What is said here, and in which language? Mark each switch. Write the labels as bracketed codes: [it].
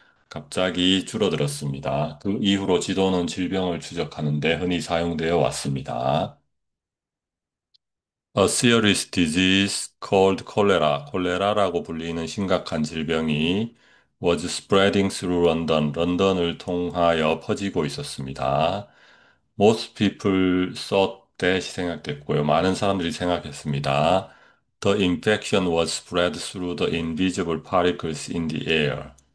[ko] 갑자기 줄어들었습니다. 그 이후로 지도는 질병을 추적하는 데 흔히 사용되어 왔습니다. [en] A serious disease called cholera, [ko] 콜레라라고 불리는 심각한 질병이 [en] was spreading through London, [ko] 런던을 통하여 퍼지고 있었습니다. [en] Most people thought that [ko] 생각됐고요. 많은 사람들이 생각했습니다. [en] The infection was spread through the invisible particles in the air.